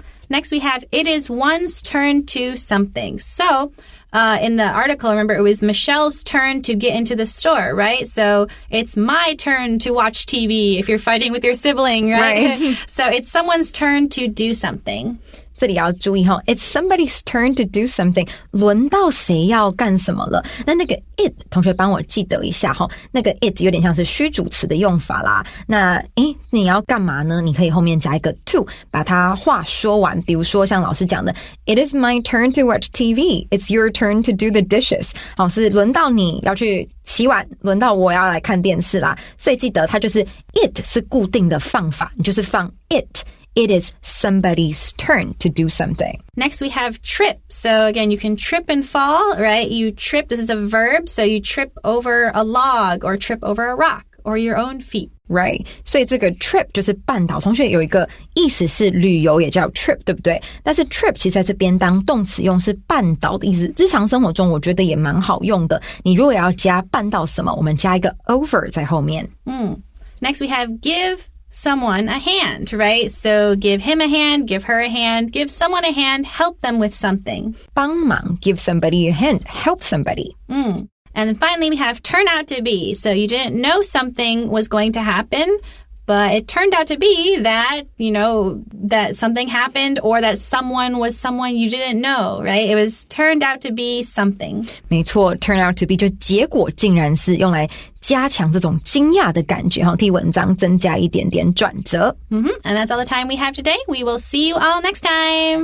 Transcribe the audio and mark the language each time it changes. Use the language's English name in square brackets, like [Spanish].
[English] Next, we have it is one's turn to something. So, in the article, remember, it was Michelle's turn to get into the store, right? So, it's my turn to watch TV if you're fighting with your sibling, right? So, it's someone's turn to do something. [Chinese] 这里要注意 [English] It's somebody's turn to do something. [Chinese] 轮到谁要干什么了？那个 it 同学帮我记得一下那个 it 有点像是虚主词的用法啦。那你要干嘛呢？你可以后面加一个 to 把它话说完。 [English] 比如说像老师讲的 It is my turn to watch TV. It's your turn to do the dishes. [Chinese] 是轮到你要去洗碗，轮到我要来看电视啦。所以记得它就是 it 是固定的放法，你就是放 it. [English] It is somebody's turn to do something. Next, we have trip. So again, you can trip and fall, right? You trip, this is a verb, so you trip over a log or trip over a rock or your own feet. Right. [Chinese] 所以这个 trip 就是绊倒。同学有一个意思是旅游也叫 trip， 对不对？但是 trip 其实在这边当动词用是绊倒的意思。日常生活中我觉得也蛮好用的。你如果要加绊倒什么，我们加一个 over 在后面。 [English] Next, we have give.Someone a hand, right? So give him a hand, give her a hand, give someone a hand, help them with something. [Chinese] 帮忙 [English] give somebody a hand, help somebody. And then finally we have turn out to be. So you didn't know something was going to happen, but it turned out to be that, that something happened or that someone was someone you didn't know, right? It was turned out to be something. [Chinese] 没错 turn out to be 就结果竟然是用来加强这种惊讶的感觉替文章增加一点点转折。 [English] And that's all the time we have today. We will see you all next time.